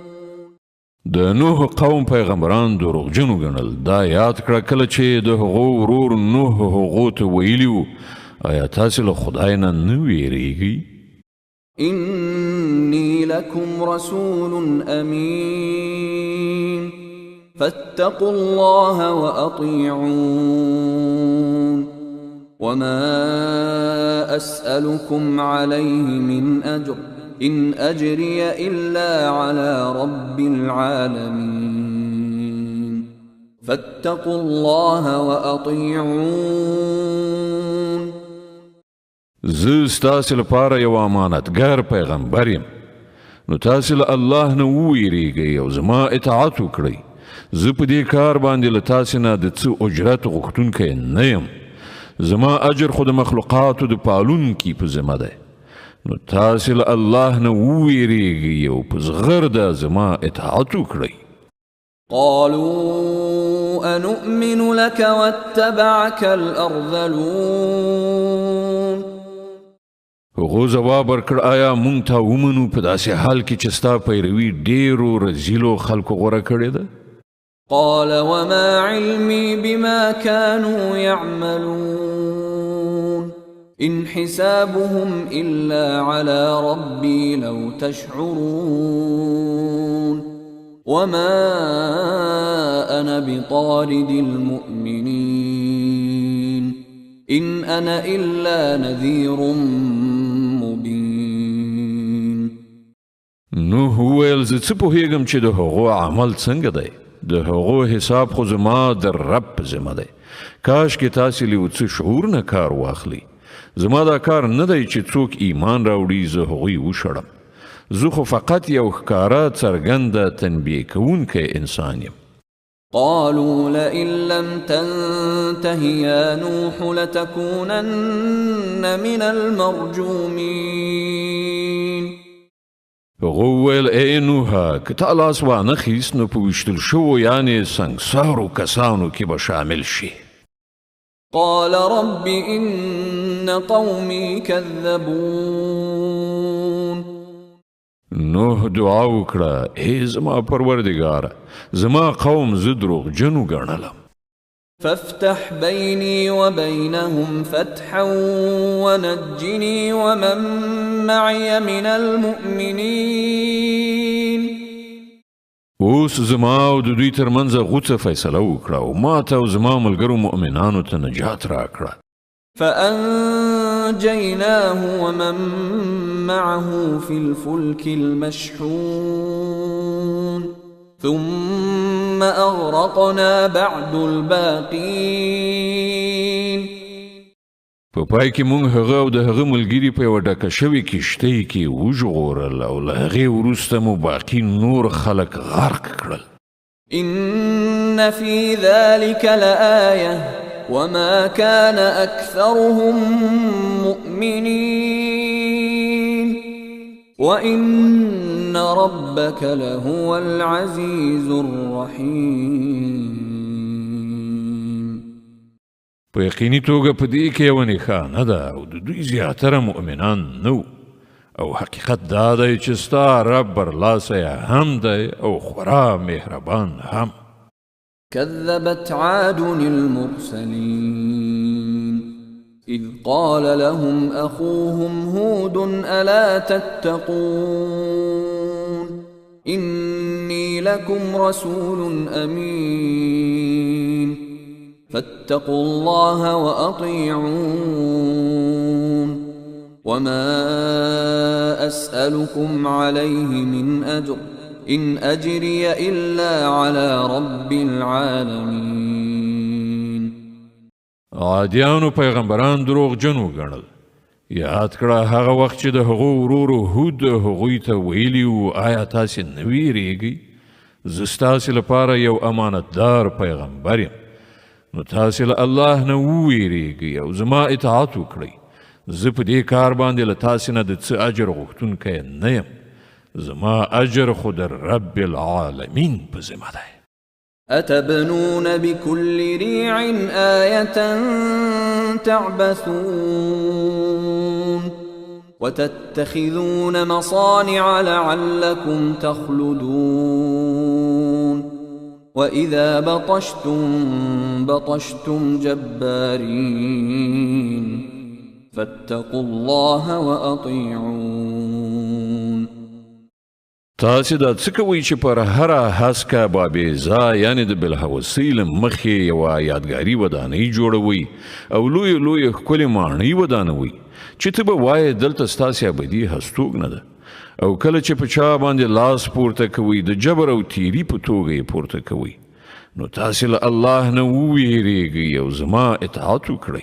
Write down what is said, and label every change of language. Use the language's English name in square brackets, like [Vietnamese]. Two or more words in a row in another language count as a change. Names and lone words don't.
[Pashto] د نوح قوم پیغمبران دروغجنو ګڼل دا یاد کړه کله چې د هغو ورور نوح هغو ته ویلي وو آیا تاسې له خدای نه نه ویریږئ؟ [Arabic] إني لكم رسول أمين فاتقوا الله وأطيعون وما أسألكم عليه من أجر إن أجري إلا على رب العالمين فاتقوا الله وأطيعون. [Pashto] زه ستاسې لپاره یو امانتګار پیغمبر یم نو تاسې له الله نه وویریږئ او زما اطاعت وکړئ. زه په دې کار باندې له تاسې نه د څه اجرت غوښتونکی نه یم. زما اجر خو د مخلوقاتو د پالونکي په ذمه دی نو تاسې له الله نه وویریږئ او په زغرده زما اطاعت وکړئ. [Arabic] قالوا أنؤمن لك واتبعك الأرذلون. [Pashto] هغو ځواب ورکړ آیا مونږ ته ومنو په داسې حال کې چې ستا پیروي ډېرو رذیلو خلکو غوره کړې ده؟ [Arabic] قال وما علمي بما كانوا يعملون إن حسابهم إلا على ربي لو تشعرون وما أنا بطارد المؤمنين إن أنا إلا نذير مبين. [Pashto] نوح وویل زه څه پوهیږم چې د هغو عمل څنګه دی. د هغو حساب خو زما د رب په ذمه دی. کاش کې تاسې له یو څه شعور نه کار واخلئ. زما دا کار نه دی چې څوک ایمان راوړي زه هغوی وشړم. زه خو فقط یو ښکاره څرګنده تنبیه کوونکی انسان یم. [Arabic] قالوا لئن لم تنته يا نوح لتكونن من المرجومين. [Pashto] هغو وویل ای نوحه که تا لاس وانخیست نو په ویشتل شوو یعنې سنګسارو کسانو کې به شامل شي. [Arabic] قال رب إن قومي كذبون. [Pashto] نوح دعا وکړه ای زما پروردګاره زما قوم زه دروغجنو ګڼلم. [Arabic] فافتح بيني وبينهم فتحا ونجني ومن معي من المؤمنين. [Pashto] اوس زما او د دوی ترمنځ غوڅه فیصله وکړه او ما ته او زما ملګرو مؤمنانو ته نجات راکړه. [Arabic] فأنجيناه ومن معه في الفلك المشحون ثم أغرقنا بعد الباقين. [Pashto] په پای کې مونږ هغه او د هغه ملګري په یوه ډکه شوې کښتۍ کې وژغورل او له هغې وروسته مو باقي نور خلک غرق کړل. [Arabic] إن في ذلك لآية وما كان أكثرهم مؤمنين وإن ربك لهو العزيز الرحيم. [Pashto] په یقیني توګه په دې کې یوه نښانه ده او د دوی زیاتره مؤمنان نه او حقیقت دا دی چې ستا رب برلاسی هم دی او خورا مهربان هم. [Arabic] كذبت عاد المرسلين إذ قال لهم أخوهم هود ألا تتقون إني لكم رسول أمين فاتقوا الله وأطيعون وما أسألكم عليه من أجر إن أجري إلا على رب العالمين. [Pashto] عادیانو پیغمبران دروغ جنو ګڼل. یاد کړه هغه وخت چې د هغو ورورو هود هغوی ته ویلي وو آیا تاسې نه ویریږئ زه ستاسې لپاره یو امانتدار پیغمبر یم نو تاسې له الله نه وویریږئ او زما اطاعت وکړئ. زه په دې کار باندې له تاسې نه د څه اجر غوښتونکی نه یم. زما اجر خود [Arabic] رب العالمین [Pashto] په ذمه دی. [Arabic] أتبنون بكل ريع آية تعبثون وتتخذون مصانع لعلكم تخلدون وإذا بطشتم جبارين فاتقوا الله وأطيعون. [Pashto] تاسې دا څه کوئ چې پر هره هسکه بابیزا یعنې د بالهوسۍ له مخې یوه یادګاري ودانۍ جوړوئ او لویې لویې ښکلې ماڼۍ ودانوئ چې ته به وایې دلته ستاسې ابدي هستوګنه ده او کله چې په چا باندې لاس پورته کوئ د جبر او تیري په توګه یې پورته کوئ نو تاسې له الله نه وویریږئ او زما اطاعت وکړئ.